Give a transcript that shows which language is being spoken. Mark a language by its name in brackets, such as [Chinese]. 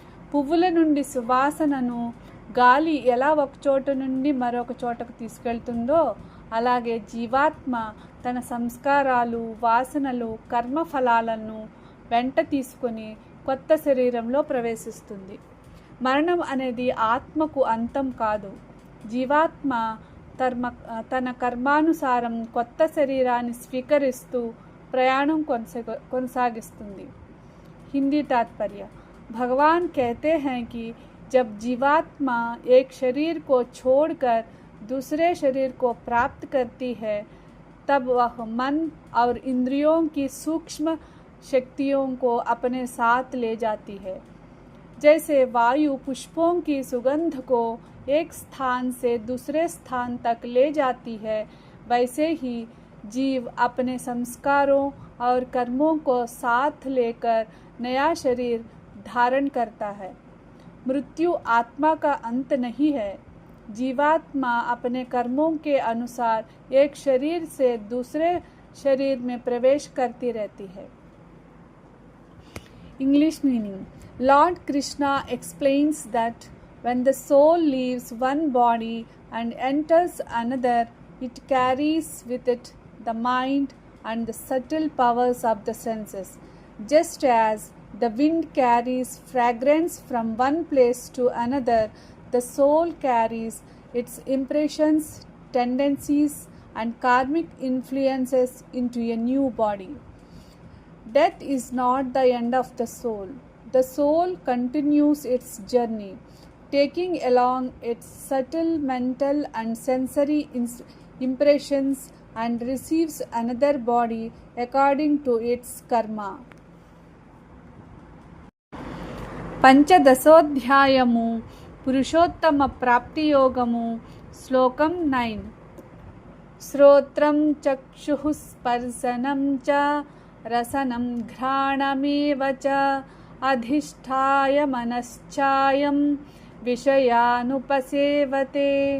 [Telugu] పువ్వుల నుండి సువాసనను గాలి ఎలా ఒక చోట నుండి మరొక చోటకు తీసుకెళ్తుందో అలాగే జీవాత్మ తన సంస్కారాలు, వాసనలు, కర్మఫలాలను వెంట తీసుకొని కొత్త శరీరంలో ప్రవేశిస్తుంది. మరణం అనేది ఆత్మకు అంతం కాదు. జీవాత్మ తన కర్మానుసారం కొత్త శరీరాన్ని స్వీకరిస్తూ प्रयाणों కొనసాగిస్తుంది. [Hindi] हिंदी तात्पर्य. भगवान कहते हैं कि जब जीवात्मा एक शरीर को छोड़कर दूसरे शरीर को प्राप्त करती है तब वह मन और इंद्रियों की सूक्ष्म शक्तियों को अपने साथ ले जाती है. जैसे वायु पुष्पों की सुगंध को एक स्थान से दूसरे स्थान तक ले जाती है, वैसे ही जीव अपने संस्कारों और कर्मों को साथ लेकर नया शरीर धारण करता है. मृत्यु आत्मा का अंत नहीं है. जीवात्मा अपने कर्मों के अनुसार एक शरीर से दूसरे शरीर में प्रवेश करती रहती है. [English] English meaning. Lord Krishna explains that when the soul leaves one body and enters another, it carries with it the mind and the subtle powers of the senses. Just as the wind carries fragrance from one place to another, the soul carries its impressions, tendencies, and karmic influences into a new body. Death is not the end of the soul. The soul continues its journey, taking along its subtle mental and sensory impressions and receives another body according to its karma. [Telugu] పంచదశోధ్యాయము Purushottama ప్రాప్తి యోగము శ్లోకం 9. [Sanskrit] శ్రోత్రం చక్షుః స్పర్శనం చ రసనం ఘ్రాణమేవ చ అధిష్ఠాయ మనశ్చాయం విషయానుపసేవతే.